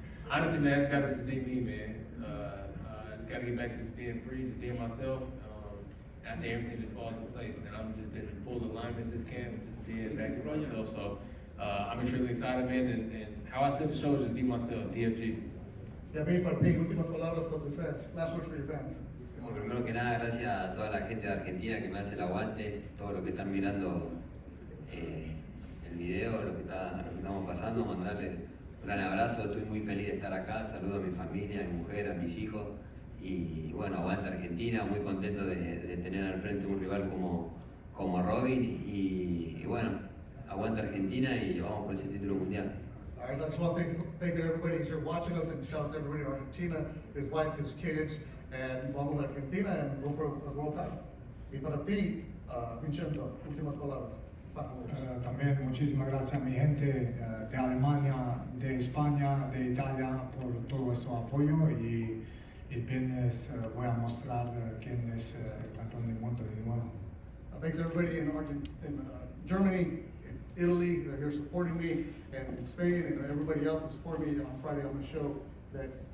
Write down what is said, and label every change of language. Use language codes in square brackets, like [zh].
[en] Honestly, man, I just gotta just be me, man. I just gotta get back to just being free, just being myself. And I think everything just falls into place, man. I'm just in full alignment this camp, just being back to myself. So I'm extremely excited, man. And how I set the show is just be myself, DFG. [es] Ya vi, Farpig, últimas palabras con tus fans. [en] Last words for your fans. [es] Bueno, primero que nada, gracias a toda la gente de Argentina que me hace el aguante, todos los que están mirando el video, lo que estamos pasando, mandarle un gran abrazo, estoy muy feliz de estar acá, saludo a mi familia, a mi mujer, a mis hijos y bueno, aguanta Argentina, muy contento de tener al frente un rival como Robin y bueno, aguanta Argentina y vamos por ese título mundial. [en] All right, I just want to say thank you to everybody who's here watching us and shout out to everybody in Argentina, his wife, his kids, and [es] vamos a Argentina [en] and go for a world title. [es] Y para ti, Vincenzo, últimas palabras. También muchísimas gracias a mi gente de Alemania, de España, de Italia por todo su apoyo y el viernes voy a mostrar quién es el campeón del mundo de nuevo. [en] Thanks to everybody in Germany, Italy, they're here supporting me, and in Spain, and everybody else who support me. And on Friday, I'm going to show that.